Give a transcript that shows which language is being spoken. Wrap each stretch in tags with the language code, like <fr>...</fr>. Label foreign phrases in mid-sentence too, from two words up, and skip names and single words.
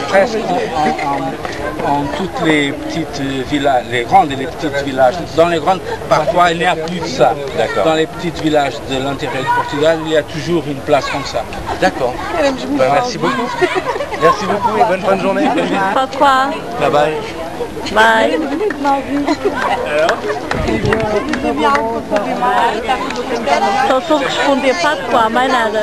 <fr>Presque en toutes les petites villages, les grandes et les petites villages. Dans les grandes, parfois il n'y a plus de ça. Dans les petits villages de l'intérieur du Portugal, il y a toujours une place comme ça. D'accord. Merci beaucoup. Merci beaucoup et bonne fin de journée. Pourquoi?</fr> <en>Bye bye.</en> <fr>Bye.</fr> <pt>Só estou a responder para qual, mais nada.</pt>